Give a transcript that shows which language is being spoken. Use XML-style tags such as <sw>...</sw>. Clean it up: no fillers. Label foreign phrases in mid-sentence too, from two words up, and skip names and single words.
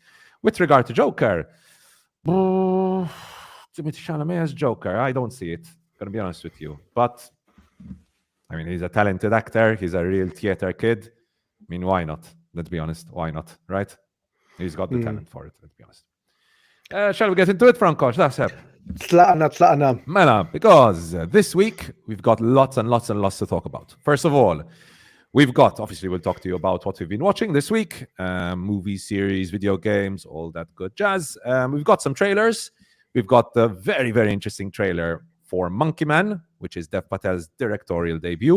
<en>With regard to Joker, Timothy Chalamet as Joker, I don't see it, gonna be honest with you. But I mean, he's a talented actor, he's a real theater kid. I mean, why not? Let's be honest, why not, right? He's got the talent for it, let's be honest. Shall we get into it, Franco?</en> <mt>tlaqna. Mela,</mt> <en>because this week we've got lots and lots and lots to talk about. First of all, obviously we'll talk to you about what we've been watching this week, movies, series, video games, all that good jazz. We've got some trailers. We've got the very, very interesting trailer for Monkey Man, which is Dev Patel's directorial debut.</en>